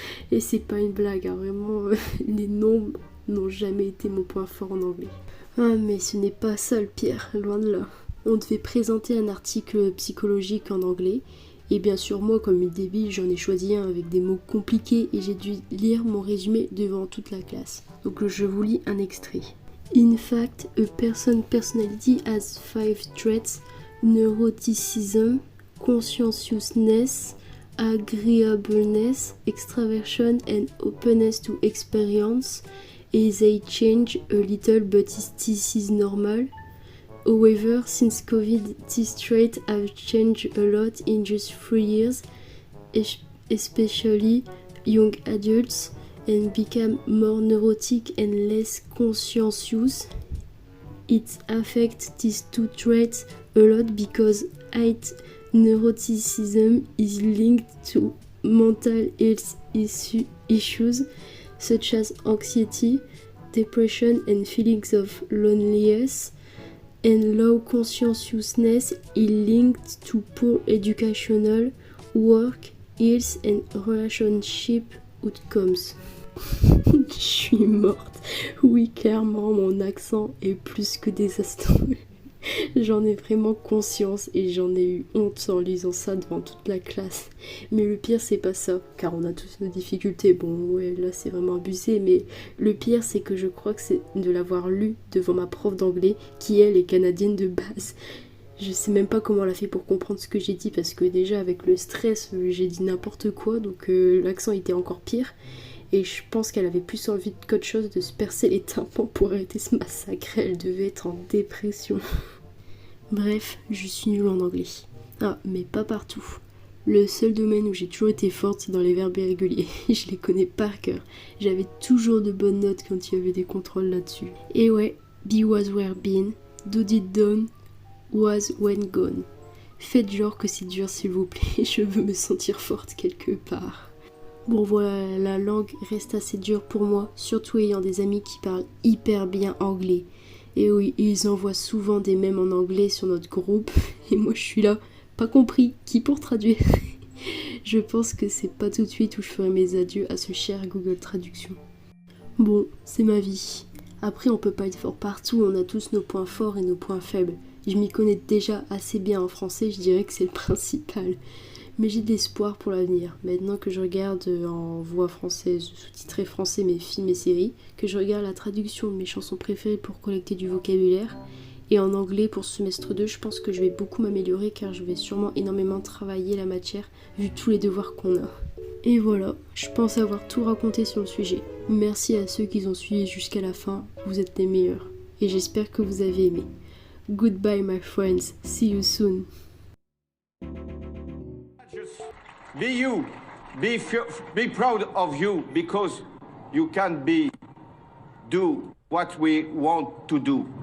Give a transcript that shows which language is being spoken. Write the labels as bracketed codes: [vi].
[fr] Et c'est pas une blague, hein, vraiment, les nombres n'ont jamais été mon point fort en anglais. Ah mais ce n'est pas ça le pire, loin de là. On devait présenter un article psychologique en anglais. Et bien sûr, moi, comme une débile, j'en ai choisi un avec des mots compliqués et j'ai dû lire mon résumé devant toute la classe. Donc je vous lis un extrait. [en] In fact, a personality has 5 traits: neuroticism, conscientiousness, agreeableness, extraversion and openness to experience. And they change a little, but this is normal. However, since COVID, these traits have changed a lot in just 3 years, especially young adults, and become more neurotic and less conscientious. It affects these 2 traits a lot because neuroticism is linked to mental health issues such as anxiety, depression, and feelings of loneliness. And low conscientiousness is linked to poor educational, work, health and relationship outcomes. [fr] Je suis morte. Oui, clairement, mon accent est plus que désastreux. J'en ai vraiment conscience et j'en ai eu honte en lisant ça devant toute la classe. Mais le pire, c'est pas ça, car on a tous nos difficultés. Bon, ouais, là, c'est vraiment abusé, mais le pire, c'est que je crois que c'est de l'avoir lu devant ma prof d'anglais, qui, elle, est canadienne de base. Je sais même pas comment elle a fait pour comprendre ce que j'ai dit, parce que déjà, avec le stress, j'ai dit n'importe quoi, donc l'accent était encore pire. Et je pense qu'elle avait plus envie qu'autre chose de se percer les tympans pour arrêter ce massacre. Elle devait être en dépression. Bref, je suis nulle en anglais. Ah, mais pas partout. Le seul domaine où j'ai toujours été forte, c'est dans les verbes irréguliers. Je les connais par cœur. J'avais toujours de bonnes notes quand il y avait des contrôles là-dessus. Et ouais, [en] be was were been, do did done, was when gone. [fr] Faites genre que c'est dur s'il vous plaît, je veux me sentir forte quelque part. Bon voilà, la langue reste assez dure pour moi, surtout ayant des amis qui parlent hyper bien anglais. Et oui, ils envoient souvent des mèmes en anglais sur notre groupe, et moi je suis là, pas compris, qui pour traduire? Je pense que c'est pas tout de suite où je ferai mes adieux à ce cher Google Traduction. Bon, c'est ma vie. Après on peut pas être fort partout, on a tous nos points forts et nos points faibles. Je m'y connais déjà assez bien en français, je dirais que c'est le principal. Mais j'ai de l'espoir pour l'avenir. Maintenant que je regarde en voix française, sous-titré français mes films et séries, que je regarde la traduction de mes chansons préférées pour collecter du vocabulaire, et en anglais pour ce semestre 2, je pense que je vais beaucoup m'améliorer car je vais sûrement énormément travailler la matière vu tous les devoirs qu'on a. Et voilà, je pense avoir tout raconté sur le sujet. Merci à ceux qui ont suivi jusqu'à la fin, vous êtes les meilleurs. Et j'espère que vous avez aimé. [en] Goodbye my friends, see you soon. Be you. Be proud of you because you can do what we want to do.